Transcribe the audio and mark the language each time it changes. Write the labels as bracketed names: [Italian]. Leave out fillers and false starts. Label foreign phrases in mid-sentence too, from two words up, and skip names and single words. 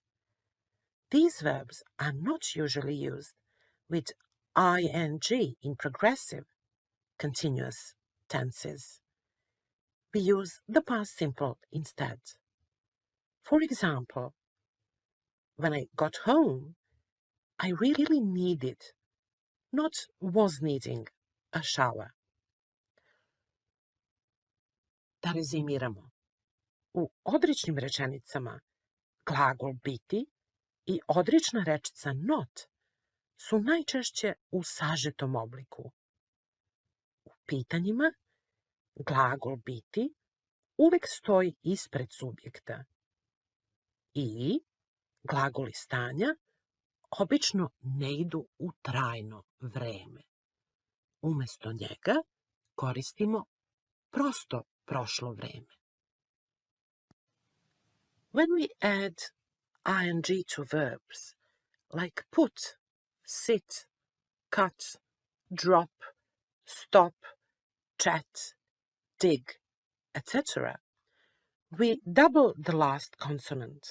[English] These verbs are not usually used with ing in progressive, continuous tenses. We use the past simple instead. For example, when I got home, I really needed, not was needing, a shower. [Serbian] Da rezimiramo. U odričnim rečenicama glagol biti i odrična rečica not su najčešće u sažetom obliku. U pitanjima glagol biti uvijek stoji ispred subjekta i glagoli stanja obično ne idu u trajno vreme. Umjesto njega koristimo prosto prošlo vreme. [English] When we add ing to verbs like put, sit, cut, drop, stop, chat, dig, etc., we double the last consonant.